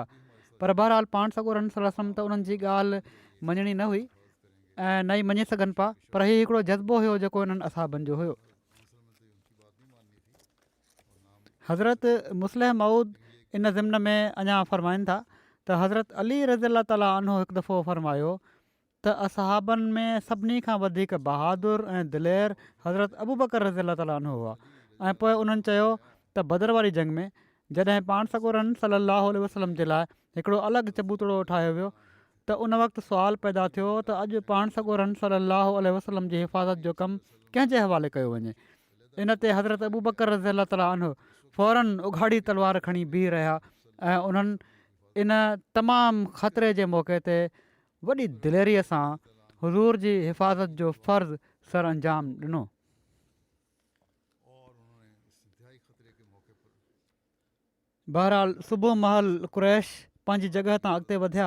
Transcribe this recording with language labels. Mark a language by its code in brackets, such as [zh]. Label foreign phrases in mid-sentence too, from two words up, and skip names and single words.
[sd] पर बहरहाल पाण सॻोरन [ar] صلى الله عليه وسلم [sd] त उन्हनि जी ॻाल्हि मञणी न हुई ऐं न ई मञी सघनि पिया, पर हीउ हिकिड़ो जज़्बो हुयो जेको हिननि असाबनि जो हुयो। हज़रत मुस्लिम मऊद इन ज़िम्न में अञा फ़रमाइनि था त हज़रत अली [ar] رضي الله تعالى عنه [sd] हिकु दफ़ो फ़रमायो त असहाबनि में सभिनी खां वधीक बहादुर ऐं दिलेर हज़रत अबू बकर [ar] رضي الله تعالى عنه [sd] हुआ। ऐं पोइ उन्हनि चयो त बदर वारी जंग में जॾहिं पाण सॻोरन [ar] صلى الله عليه وسلم [sd] जे लाइ हिकिड़ो अलॻि चबूतड़ो ठाहियो वियो त उन वक़्तु सुवालु पैदा थियो त अॼु पाण सॻोरन [ar] صلى الله عليه وسلم [sd] जी हिफ़ाज़त जो कमु कंहिंजे हवाले कयो वञे। इन ते हज़रत अबू बकर [ar] رضي الله تعالى عنه [sd] फ़ौरन उघाड़ी तलवार खणी बीह रहिया ऐं उन्हनि इन तमामु ख़तरे जे मौक़े ते वॾी दिलेरीअ सां हुज़ूर जी हिफ़ाज़त जो फ़र्ज़ु सर अंजाम ॾिनो। बहरहाल सुबुह महल कुरैश पंहिंजी जॻह तां अॻिते वधिया।